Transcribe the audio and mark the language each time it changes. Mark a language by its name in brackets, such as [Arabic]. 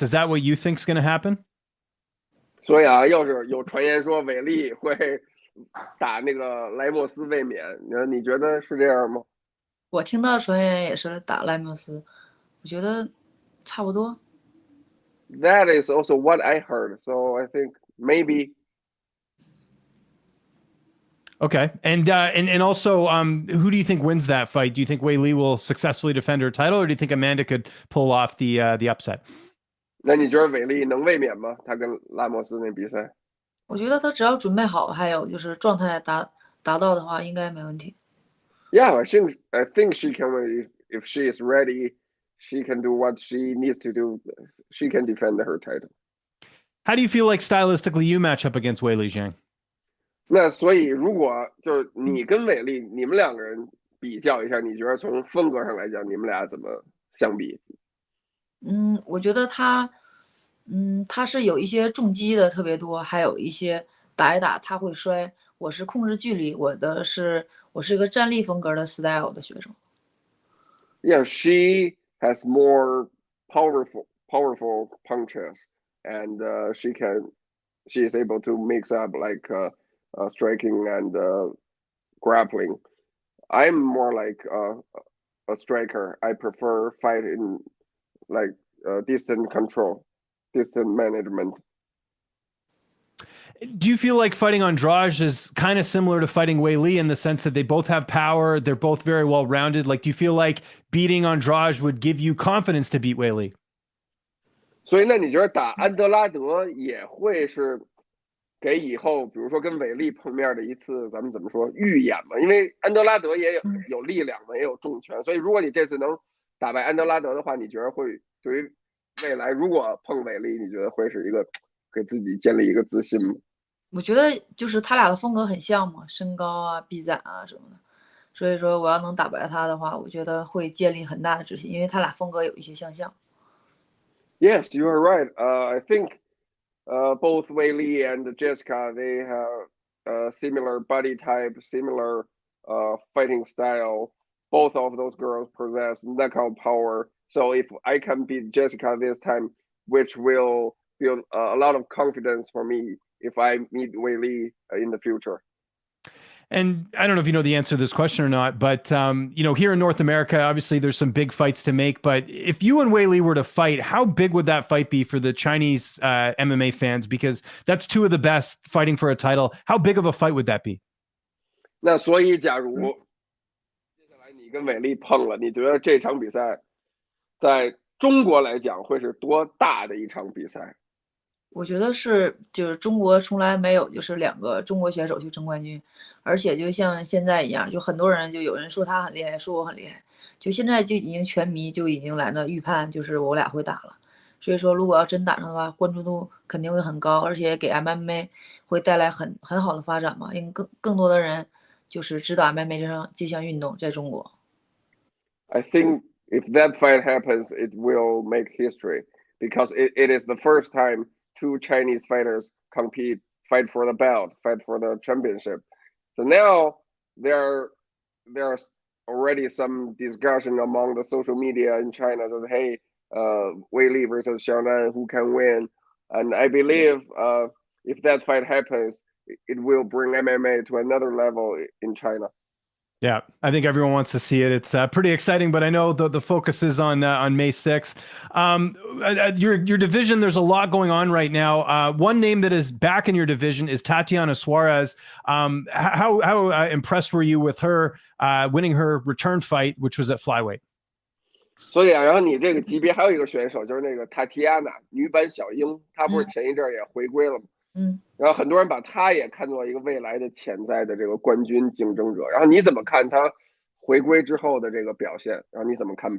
[English] Is that what you think is going to happen? [Chinese] 所以啊，要是有传言说韦利会打那个莱莫斯卫冕，你觉得是这样吗？我听到传言也是打莱莫斯，我觉得差不多。 [English] That is also what I heard, so I think maybe. Okay, and also, who do you think wins that fight? Do you think Weili will successfully defend her title, or do you think Amanda could pull off the upset? [Chinese] 那你觉得韦利能卫冕吗？他跟拉莫斯那比赛？我觉得他只要准备好，还有就是状态达到的话，应该没问题。 [English] Yeah, I think she can win if she is ready. She can do what she needs to do. She can defend her title. How do you feel like stylistically you match up against Weili Zhang? [Chinese] 那所以如果就是你跟韦利，你们两个人比较一下，你觉得从风格上来讲，你们俩怎么相比？我觉得他他是有一些重击的特别多，还有一些打一打他会摔。我是控制距离，我是一个站立风格的 style 的选手。 [English] Yeah, she has more powerful punches, and she is able to mix up like striking and grappling. I'm more like a striker. I prefer fight in like distant control, distant management. Do you feel like fighting Andrade is kind of similar to fighting Weili in the sense that they both have power, they're both very well rounded? Like, do you feel like beating Andrade would give you confidence to beat Weili? [Chinese] 所以那你觉得打安德拉德也会是给以后，比如说跟韦利碰面的一次，咱们怎么说预演嘛？因为安德拉德也有力量嘛，也有重拳，所以如果你这次能打败安德拉德的话，你觉得会对于未来如果碰韦利，你觉得会是一个给自己建立一个自信吗？我觉得就是他俩的风格很像嘛，身高啊、臂展啊什么的，所以说我要能打败他的话，我觉得会建立很大的自信，因为他俩风格有一些相像。 [English] Yes, you are right. I think both Weili and Jessica, they have similar body type, similar fighting style. Both of those girls possess knockout power. So if I can beat Jessica this time, which will build a lot of confidence for me if I meet Weili in the future. And I don't know if you know the answer to this question or not, but here in North America, obviously there's some big fights to make. But if you and Weili were to fight, how big would that fight be for the Chinese MMA fans? Because that's two of the best fighting for a title. How big of a fight would that be? [Chinese] 那所以，假如接下来你跟韦利碰了，你觉得这场比赛在中国来讲会是多大的一场比赛？我觉得就是中国从来没有就是2个中国选手去争冠军，而且就像现在一样，就很多人就有人说他很厉害，说我很厉害，就现在就已经全迷就已经来了预判，就是我俩会打了。所以说，如果要真打上的话，关注度肯定会很高，而且给 MMA 会带来很好的发展嘛，因为更多的人就是知道 MMA 这项运动在中国。 [English] I think if that fight happens, it will make history because it is the first time two Chinese fighters fight for the belt, fight for the championship. So now there's already some discussion among the social media in China that hey, Weili versus Xiaonan, who can win? And I believe if that fight happens, it will bring MMA to another level in China. Yeah, I think everyone wants to see it. It's pretty exciting, but I know the focus is on May 6th. Your division, there's a lot going on right now. One name that is back in your division is Tatiana Suarez. How impressed were you with her winning her return fight, which was at flyweight? [Chinese] 所以啊，然后你这个级别还有一个选手，就是那个 Tatiana 女版小樱，她不是前一阵也回归了吗？然后很多人把她也看作一个未来的潜在的这个冠军竞争者。然后你怎么看她回归之后的这个表现？然后你怎么看？